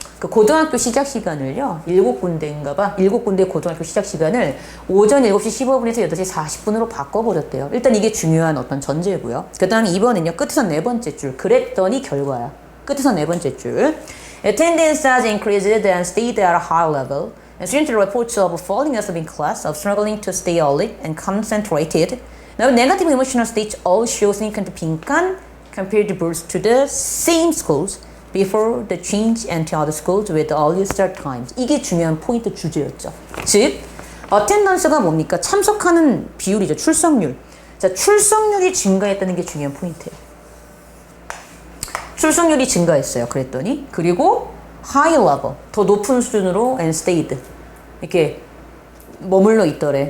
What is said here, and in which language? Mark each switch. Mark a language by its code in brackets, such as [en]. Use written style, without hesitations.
[ko] 그 고등학교 시작 시간을요, 7군데인가 봐. 7군데 고등학교 시작 시간을 오전 7시 15분에서 8시 40분으로 바꿔버렸대요. 일단 이게 중요한 어떤 전제고요. 그 다음에 2번은요, 끝에서 네 번째 줄. 그랬더니 결과야. 끝에서 네 번째 줄. [en] Attendance has increased and stayed at a high level. And student reports of falling asleep in class, of struggling to stay alert and concentrated. Now, negative emotional states all show significant [ko] 빈칸 [en] compared to the same schools before the change and to other schools with earlier start times. [ko] 이게 중요한 포인트 주제였죠. 즉, attendance가 뭡니까? 참석하는 비율이죠. 출석률. 자, 출석률이 증가했다는 게 중요한 포인트예요. 출석률이 증가했어요. 그랬더니 그리고 high level, 더 높은 수준으로 [en] and stayed, [ko] 이렇게 머물러 있더래.